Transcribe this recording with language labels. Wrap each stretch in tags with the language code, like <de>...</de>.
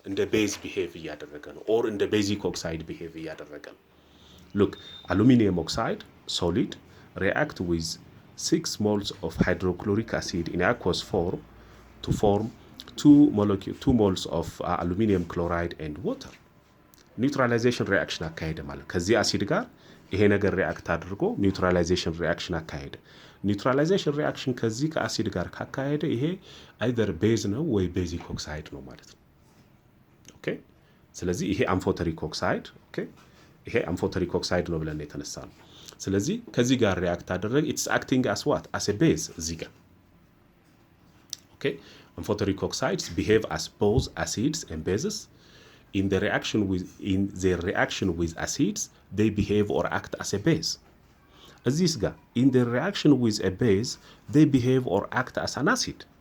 <am>እንደ base behave እያደረገ ነው or እንደ basic oxide behave እያደረገ ነው።</am> <en>Look, aluminum oxide solid react with 6 moles of hydrochloric acid in aqueous form to form 2 moles of aluminum chloride and water.</en> <am>Neutralization reaction አካሄደ ማለት ከዚህ አሲድ ጋር ይሄ ነገር ሪአክት አድርጎ ኒውትራላይዜሽን ሪአክሽን አካሄደ። ኒውትራላይዜሽን ሪአክሽን ከዚህ ከአሲድ ጋር ካካሄደ ይሄ አይደር ቤዝ ነው ወይ ቤዚክ ኦክሳይድ ነው ማለት ነው። ኦኬ፣ ስለዚህ ይሄ አምፎተሪክ ኦክሳይድ ኦኬ፣ ይሄ አምፎተሪክ ኦክሳይድ ነው ብለን የተነሳ ነው። ስለዚህ ከዚህ ጋር ሪአክት አደረገ</am> <en>ኢትስ አክቲንግ አስ ዋት አስ ኤ ቤዝ</en> <am>እዚህ ጋር ኦኬ።</am> <en>amphoteric oxides behave as both acids and bases. In their reaction with acids, they behave or act as a base. This guy, in their reaction with a base, they behave or act as an acid.</en>